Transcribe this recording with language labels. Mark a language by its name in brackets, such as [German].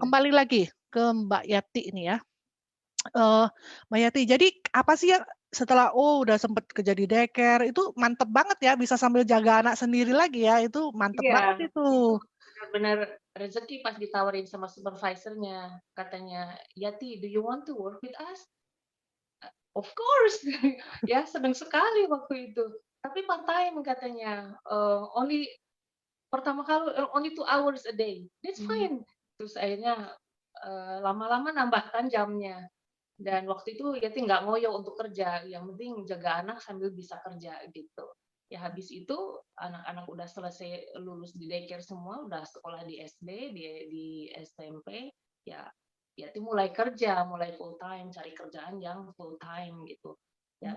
[Indonesian] kembali lagi ke Mbak Yati ini ya. Mbak Yati, jadi apa sih yang setelah, udah sempet kerja di daycare, itu mantep banget ya bisa sambil jaga anak sendiri lagi ya, itu mantep Iya, banget itu. itu benar-benar rezeki pas ditawarin sama supervisornya, katanya, "Yati, [English] do you want to work with us?" Of course, [Indonesian] ya senang sekali waktu itu. Tapi part-time katanya, pertama kali, [English] only 2 hours a day, that's Mmm, fine. [Indonesian] Terus akhirnya, lama-lama nambahkan jamnya, dan waktu itu Yati nggak ngoyo untuk kerja, yang penting jaga anak sambil bisa kerja gitu. Ya habis itu anak-anak udah selesai lulus di daycare semua, udah sekolah di SD, di SMP, ya Yati mulai kerja, mulai full time, cari kerjaan yang full time gitu. Ya